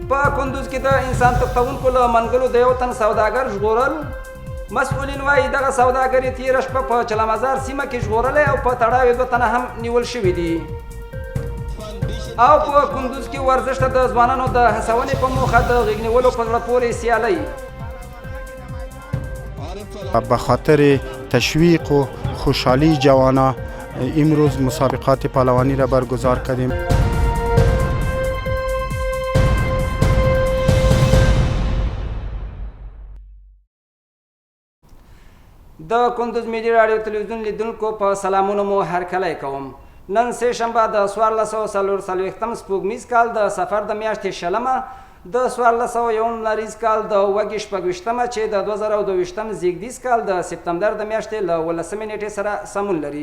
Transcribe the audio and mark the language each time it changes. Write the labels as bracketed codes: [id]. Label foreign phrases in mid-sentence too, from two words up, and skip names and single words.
[ps] په کندوز کې د انسان تښتونکو له منګلو د یو تن سوداګر ژغورل. مسؤلین وایي دغه سوداګر یې تېره شپه په چلمزار سیمه کې ژغورلی او په تړاو یې 2 تنه هم نیول شوي دي. او په کندوز کې ورزش ته د ځوانانو د هڅونې په موخه د غېږ نیولو په زړه پورې سیالۍ [fa] به خاطر تشویق و خوشحالی جوانا امروز مسابقات پهلوانی را برگزار کردیم. [ps] د کندوز ملي راډیو تلویزیون لیدونکو په سلامونو مو هرکلی کوم. نن سه شنبه د 1444 سپوږمیز کال د سفر د میاشتې شلمه د 1401 لریز کال د وږي شپږویشتمه چې د 2022 زیږدیز کال د سپتمبر د میاشتې له 18 نیټې سره سمون لري.